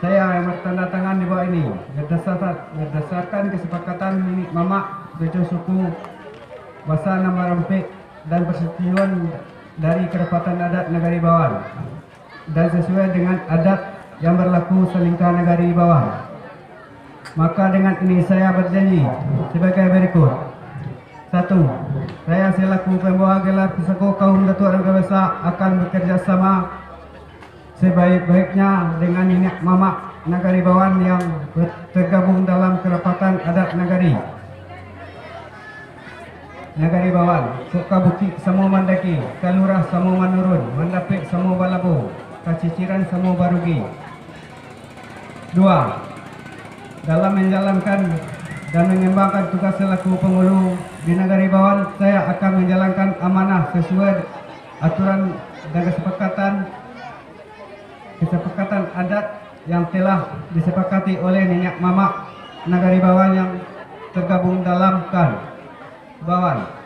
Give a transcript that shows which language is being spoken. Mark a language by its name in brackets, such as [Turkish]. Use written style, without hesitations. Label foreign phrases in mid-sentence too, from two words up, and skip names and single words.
[Indonesian] Saya yang bertandatangan di bawah ini berdasarkan kesepakatan Nenek Mamak Bejo Suku Bahasa Nama Rampik dan persetujuan dari Kerapatan Adat Negari Bawan dan sesuai dengan adat yang berlaku selingkah Negari Bawan. Maka dengan ini saya berjanji sebagai berikut. 1. Saya selaku pembawa gelar Pusako Kaum Datuk Rangkayo Besar akan bekerjasama sebaik-baiknya dengan Nenek Mamak Negari Bawan yang tergabung dalam Kerapatan Adat Negari Bawan, [Minangkabau] Sukabuki Samo Mandaki, Kalurah Samo Manurun, Mandapik Samo Balabu, Kaciciran Samo Barugi. [Indonesian] 2. Dalam menjalankan dan mengembangkan tugas selaku penghulu di Negari Bawan, saya akan menjalankan amanah sesuai aturan dan kesepakatan adat yang telah disepakati oleh Nenek Mamak Negari Bawan yang tergabung dalam KAN Bawan